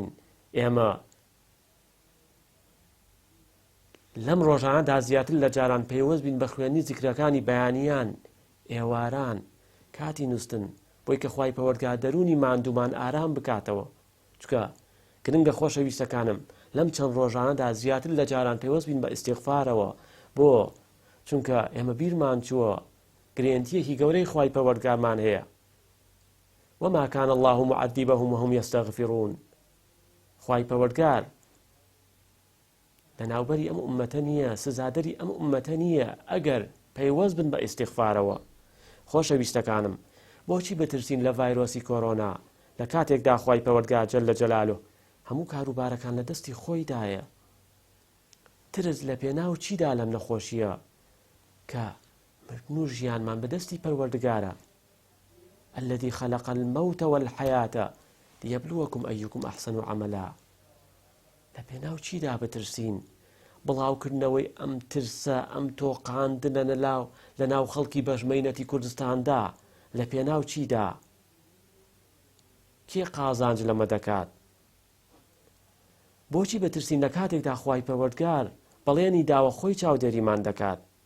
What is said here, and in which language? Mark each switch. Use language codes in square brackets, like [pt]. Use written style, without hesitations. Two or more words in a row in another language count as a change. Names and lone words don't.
[ckb] ئێمە لەم ڕۆژانەدا زیاتر لە جاران پەیوەست بین بە خوێندنی زیکرەکانی بەیانیان، ئێواران، کاتی نووستن، بۆی کە خوای پەروەردگار دەرونی ماندوومان ئارام بکاتەوە. چونکە گرنگە خۆشەویستەکانم، لەم چەند ڕۆژانەدا زیاتر لە جاران پەیوەست بین بە ئیستیغفارەوە. بۆ چونکە ئێمە بیرمان چووە گرێنتیەکی گەورەی خوای پەروەردگارمان هەیە. [ar] وما كان الله معذبهم وهم يستغفرون. [ckb] خوای پەروەردگار لەناوبەری ئەم ئومەتە نییە، سزادەری ئەم ئومەتە نییە ئەگەر پەیوەست بن بە ئیستیغفارەوە. خۆشەویستەکانم، بۆچی بترسین لە ڤایرۆسی کۆرۆنا لە کاتێکدا خوای پەروەردگار [ar] جەلە جەلالوه [ckb] هەموو کاروبارەکان لە دەستی خۆیدایە؟ ترس لە پێناو چیدا لەم نەخۆشیە کە مردن و ژیانمان بەدەستی پەروەردگارە. [ar] الذي خلق الموت والحياة ليبلوكم أيكم أحسن عملا. [ckb] لە پێناو چیدا بترسین؟ بڵاوکردنەوەی ئەم ترسە، ئەم تۆقاندنە لە ناو خەڵکی بەژمەینەتی کوردستاندا لە پێناو چیدا؟ کێ قازانج لەمە دەکات؟ بۆچی بترسین لە کاتێکدا خوای پەروەردگار بەڵێنی داوە خۆی چاودێریمان دەکات؟